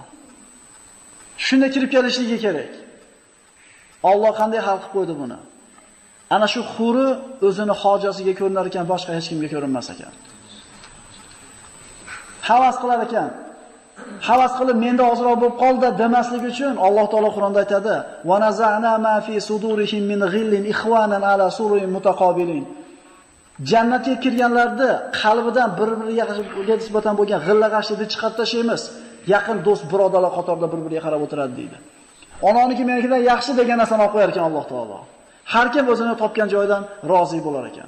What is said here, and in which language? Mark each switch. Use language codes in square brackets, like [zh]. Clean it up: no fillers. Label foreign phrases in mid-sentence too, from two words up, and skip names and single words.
[uz] Shunda kirib kelishligi kerak. Alloh qanday hal qilib qo'ydi buni? Ana shu huri o'zini hojasiga ko'rinar ekan, boshqa hech kimga ko'rinmas ekan. Havas qilar ekan. Havas qilib menda ozroq bo'lib qoldi demaslik uchun Alloh taolo Qur'onda aytadi: [ar] "ونزعنا ما في صدورهم من غل إخوانا على سرر متقابلين." [uz] Jannatga kirganlarda qalbidan bir-biriga nisbatan bo'lgan g'illa-g'ashlikni chiqarib tashlaymiz. Yaqin do'st, birodarlar qatorida bir-biriga qarab o'tiradi deydi. Onaniki menikidan yaxshi degan narsani olib qo'yar ekan Alloh taolo. Har kim o'zini topgan joydan rozi bo'lar ekan.